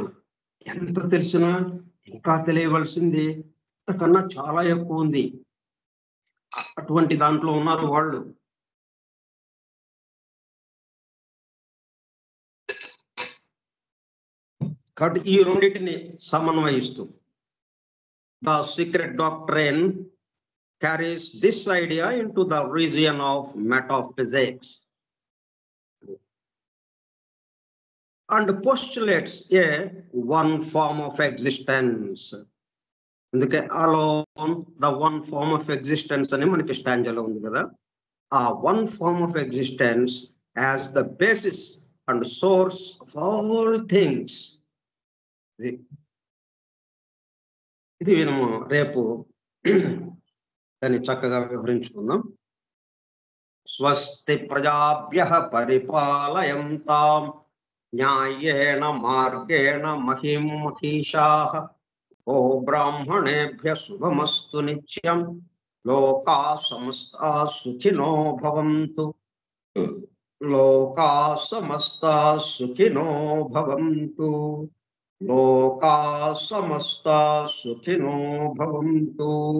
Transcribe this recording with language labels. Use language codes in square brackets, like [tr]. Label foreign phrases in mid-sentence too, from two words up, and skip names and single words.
[te] ఎంత తెలిసినా ఇంకా తెలియవలసింది అంతకన్నా చాలా ఎక్కువ ఉంది. అటువంటి దాంట్లో ఉన్నారు వాళ్ళు. కాబట్టి ఈ రెండింటిని సమన్వయిస్తూ [en] ద సీక్రెట్ డాక్ట్రైన్ carries this idea into the region of metaphysics and postulates a one form of existence. అందుకే alone the one form of existence [te] అని మనకి స్టాంజాలో ఉంది కదా, ఆ [en] one form of existence as the basis and source of all things. [te] ఇది మనము రేపు దాన్ని చక్కగా వివరించుకుందాం. [sa] స్వస్తి ప్రజాభ్యః పరిపాలయంతాం న్యాయేన మార్గేణ మహిం మహిషాః ఓ బ్రాహ్మణేభ్యః శుభమస్తు నిత్యం లోకా సమస్తా సుఖినో భవంతు లోకా సమస్తా సుఖినో భవంతు లోకా సమస్తా సుఖినో భవంతు.